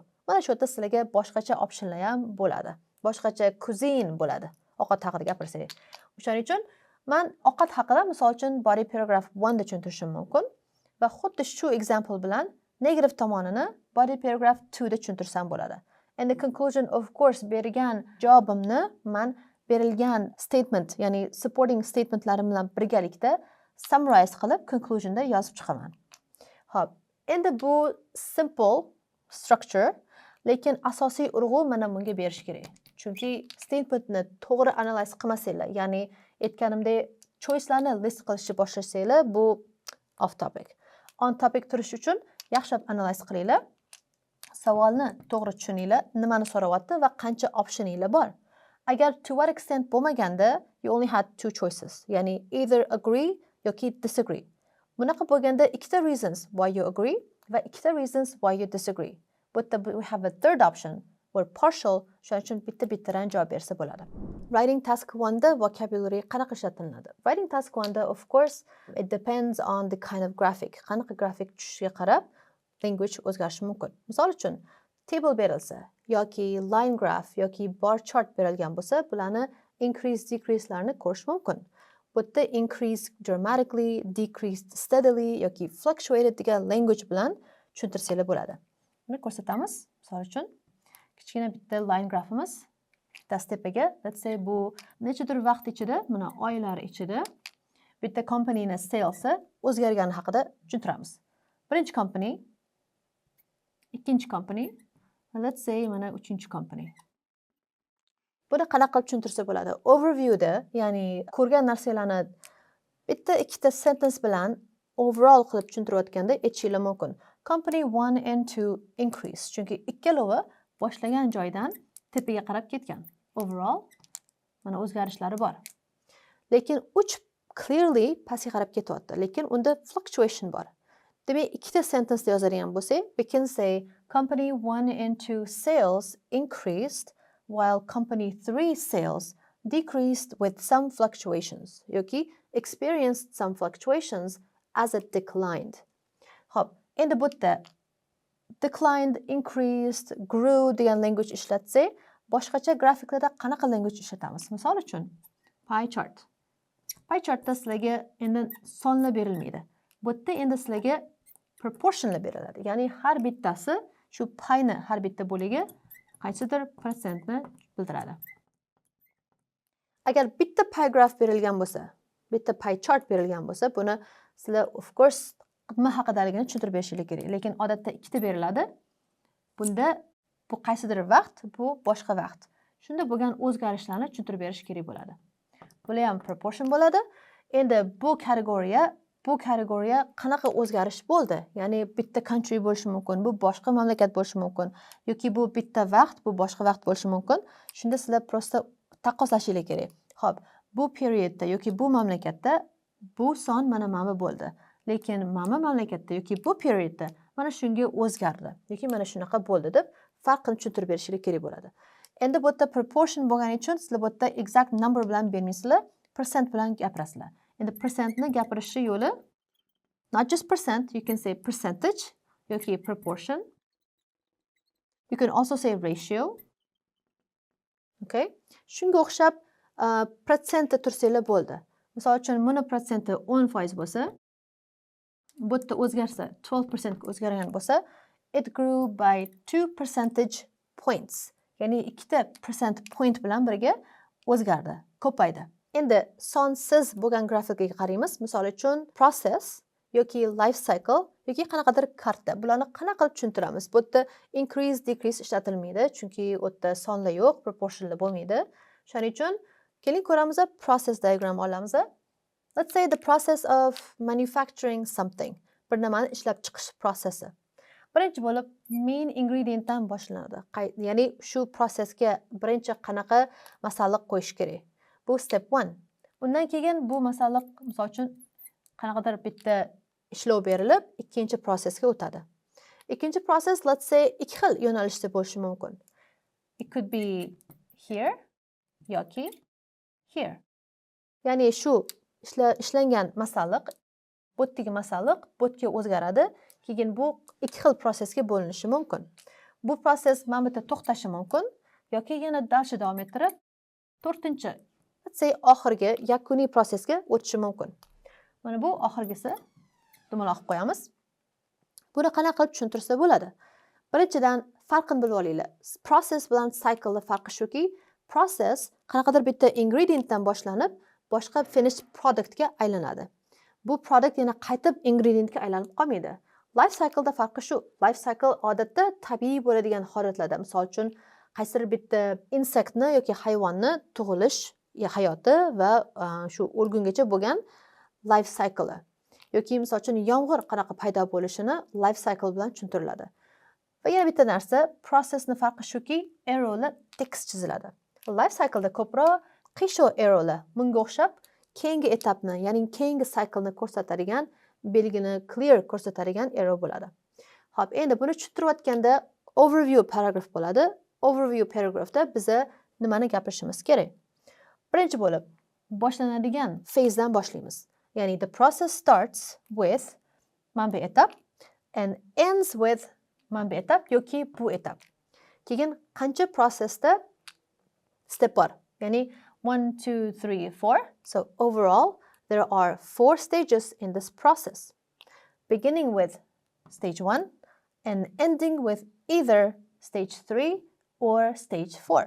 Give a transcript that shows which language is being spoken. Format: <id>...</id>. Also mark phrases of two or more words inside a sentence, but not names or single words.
<uz>Mana shu yerda sizlarga boshqacha optionlar ham bo'ladi. Boshqacha cuisine bo'ladi. Ovqat haqida gapirsak. O'shaning uchun men ovqat haqida misol uchun</uz> <en>body paragraph</en> <uz>1 da tushuntirishim mumkin va xuddi shu example bilan negative tomonini</uz> <en>body paragraph</en> <uz>2 da tushuntirsam bo'ladi.</uz> <en>And the conclusion of course</en> <uz>bergan javobimni men berilgan statement, ya'ni</uz> <en>supporting statementlarim</en> <uz>bilan birgalikda summarize qilib conclusionda yozib chiqaman. Hop, endi bu</uz> <en>simple structure,</en> <uz>lekin asosiy urg'u mana bunga berish kerak. Chunki statementni to'g'ri analiz qilmasanglar, ya'ni aytganimdek choicelarni list qilishni boshlashsanglar, bu</uz> <en>off topic. On topic</en> <uz>turish uchun yaxshilab analiz qilinglar. Savolni to'g'ri tushuninglar, nimani so'rayapti va qancha optioninglar bor.</uz> <en>Agar to what extent bo'lmaganda, you only had two choices, ya'ni either agree yoki disagree.</en> <uz>Bunaqa bo'lganda ikkita</uz> <en>reasons why you agree</en> <uz>va ikkita</uz> <en>reasons why you disagree. But we have a third option or partial,</en> <uz>shuning uchun bitta-bittadan javob bersa bo'ladi.</uz> <en>Writing task</en> <uz>1 da vocabulary qanaqa ishlatiladi?</uz> <en>Writing task 1 da of course it depends on the kind of graphic.</en> <uz>Qanaqa grafik tushishiga qarab language o'zgarishi mumkin. Misol uchun table berilsa yoki</uz> <en>line graph</en> <uz>yoki</uz> <en>bar chart</en> <uz>berilgan bo'lsa, bularni</uz> <en>increase decrease'larni</en> <uz>ko'rish mumkin. Bu yerda</uz> <en>increase dramatically, decreased steadily</en> <uz>yoki fluctuated degan language bilan tushuntirsanglar bo'ladi. Buni ko'rsatamiz. Misol uchun kichkina bitta</uz> <en>line graphimiz</en> <uz>bitta tepaga,</uz> <en>let's say</en> <uz>bu nechadir vaqt ichida, mana oylar ichida bitta companyning sales'i o'zgargani haqida tushuntiramiz. Birinchi company, ikkinchi company,</uz> <en>let's say</en> <uz>mana uchinchi company. Buni qanaqa qilib tushuntirsa bo'ladi? Overviewda, ya'ni ko'rgan narsalarni bitta ikkita sentence bilan overall qilib tushuntirayotganda aytishinglar mumkin.</uz> <en>Company 1 and 2 increase.</en> <uz>Chunki ikkalovi boshlagan joydan tepaga qarab ketgan. Overall mana o'zgarishlari bor. Lekin 3 clearly pastga qarab ketyapti. Lekin unda fluctuation bor. Demak, ikkita sentence yozadigan bo'lsak,</uz> <en>we can say company 1 and 2 sales increased while company 3 sales decreased with some fluctuations. Yoki experienced some fluctuations as it declined.</en> <uz>Hop, endi bu yerda declined, increased, grew degan language ishlatsak, boshqacha grafiklarda qanaqa language ishlatamiz? Misol uchun pie chart. Pie chartda sizlarga endi sonlar berilmaydi. Bu yerda endi sizlarga proportionlar beriladi. Ya'ni har bittasi shu pie ni har bitta bo'ligi qaysidir prosentni bildiradi. Agar bitta</uz> <en>pie graph</en> <uz>berilgan bo'lsa, bitta</uz> <en>pie chart</en> <uz>berilgan bo'lsa, buni sizlar</uz> <en>of course</en> <uz>nima haqidaligini tushuntirib berishinglar kerak. Lekin odatda ikkita beriladi. Bunda bu qaysidir vaqt, bu boshqa vaqt. Shunda bo'lgan o'zgarishlarni tushuntirib berish kerak bo'ladi. Bular ham proportion bo'ladi. Endi bu kategoriya qanaqa o'zgarish bo'ldi? Ya'ni bitta country bo'lishi mumkin, bu boshqa mamlakat bo'lishi mumkin, yoki bu bitta vaqt, bu boshqa vaqt bo'lishi mumkin. Shunda sizlar prosta taqqoslashinglar kerak. Xo'p, bu periodda yoki bu mamlakatda bu son mana bo'ldi. Lekin mamlakatda yoki bu periodda mana shunga o'zgardi yoki mana shunaqa bo'ldi deb farqini tushuntirib berishinglar kerak bo'ladi. Endi bu yerda proportion bo'lgani uchun sizlar bu yerda</uz> <en>exact number</en> <uz>bilan bermaysizlar, percent bilan gapirasizlar. Endi percentni gapirishni yo'li</uz> <en>not just percent, you can say percentage yoki proportion. You can also say ratio. Okay?</en> <uz>Shunga o'xshab protsentda tursanglar bo'ldi. Misol uchun buni protsenti 10% bo'lsa, bu yerda o'zgarsa 12% ga o'zgargan bo'lsa,</uz> <en>it grew by 2 percentage points.</en> <uz>Ya'ni 2</uz> <en>percent point</en> <uz>bilan birga o'zgardi, ko'paydi. Endi sonsiz bo'lgan grafikga qaraymiz. Misol uchun process yoki</uz> <en>life cycle</en> <uz>yoki qanaqadir karta. Bularni qanaqa qilib tushuntiramiz? Bu yerda increase, decrease ishlatilmaydi, chunki u yerda sonlar yo'q, proportionlar bo'lmaydi. Shuning uchun keling ko'ramiz,</uz> <en>process diagram</en> <uz>olamiz.</uz> <en>Let's say the process of manufacturing something.</en> <uz>Bir nimani ishlab chiqish prosesi. Birinchi bo'lib</uz> <en>main ingredientdan</en> <uz>boshlanadi. Ya'ni shu prosesga birinchi qanaqa masalliq qo'yish kerak? Bu step 1. Undan keyin bu masalliq misol uchun qanaqadir bitta ishlov berilib, ikkinchi prosesga o'tadi. Ikkinchi proses</uz> <en>let's say</en> <uz>ikki xil yo'nalishda bo'lishi mumkin.</uz> <en>It could be here yoki here.</en> <uz>Ya'ni shu ishlangan masalliq, bu yerdagi masalliq bu yerga o'zgaradi, keyin bu ikki xil prosesga bo'linishi mumkin. Bu proses mana bu yerda to'xtashi mumkin yoki yana dalsha davom ettirib, to'rtinchi,</uz> <en>let's say</en> <uz>oxirgi yakuniy prosesga o'tishi mumkin. Mana bu oxirgisi, dumaloq qo'yamiz. Buni qanaqa qilib tushuntirsa bo'ladi? Birinchidan farqini bilib olinglar. Process bilan cycle farqi shuki, process qanaqadir bitta ingredientdan boshlanib, boshqa</uz> <en>finished productga</en> <uz>aylanadi. Bu product yana qaytib ingredientga aylanib qolmaydi.</uz> <en>Life cycle'da</en> <uz>farqi shu.</uz> <en>Life cycle</en> <uz>odatda tabiiy bo'ladigan holatlarda, misol uchun qaysidir bitta insektni yoki hayvonni tug'ilish hayoti va shu o'lgungacha bo'lgan</uz> <en>life cycle.</en> <uz>Yoki misol uchun yomg'ir qanaqa paydo bo'lishini</uz> <en>life cycle</en> <uz>bilan tushuntiriladi. Va yana bitta narsa, processni farqi shuki, arrowlar tekis chiziladi.</uz> <en>Life cycle'da</en> <uz>ko'proq qiyshuv arrowlar bunga o'xshab keyingi etapni, ya'ni keyingi cycle'ni ko'rsatadigan belgini clear ko'rsatadigan arrow bo'ladi. Xo'p, endi buni tushuntirayotganda overview paragraf bo'ladi.</uz> <en>overview paragraphda</en> <uz>biza nimani gapirishimiz kerak? Birinchi bo'lib, boshlanadigan phasedan boshlaymiz. Ya'ni</uz> <en>the process starts with</en> <uz>mana bu etap</uz> <en>and ends with</en> <uz>mana bu etap yoki bu etap. Keyin qancha processda step bor? Ya'ni 1 2 3 4.</uz> <en>So overall there are 4 stages in this process. Beginning with stage 1 and ending with either stage 3 or stage 4.</en>